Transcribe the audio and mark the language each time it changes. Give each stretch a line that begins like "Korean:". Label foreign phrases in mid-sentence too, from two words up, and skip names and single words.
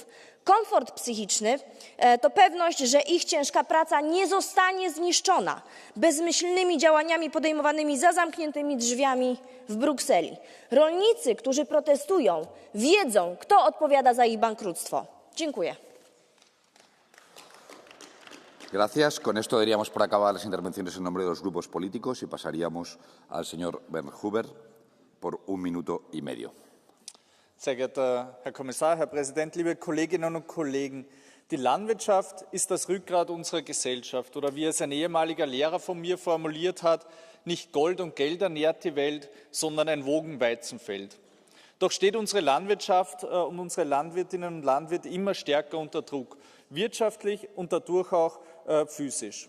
Polish: Komfort psychiczny to pewność, że ich ciężka praca nie zostanie zniszczona bezmyślnymi działaniami podejmowanymi za zamkniętymi drzwiami w Brukseli. Rolnicy, którzy protestują, wiedzą, kto odpowiada za ich bankructwo. Dziękuję.
Spanish: Gracias. Con esto daríamos por acabadas las intervenciones en nombre de los grupos políticos y pasaríamos al señor Bernd Huber por un minuto y medio.
German: Sehr geehrter Herr Kommissar, Herr Präsident, liebe Kolleginnen und Kollegen! Die Landwirtschaft ist das Rückgrat unserer Gesellschaft. Oder wie es ein ehemaliger Lehrer von mir formuliert hat, nicht Gold und Geld ernährt die Welt, sondern ein Wogenweizenfeld. Doch steht unsere Landwirtschaft und unsere Landwirtinnen und Landwirte immer stärker unter Druck, wirtschaftlich und dadurch auch physisch.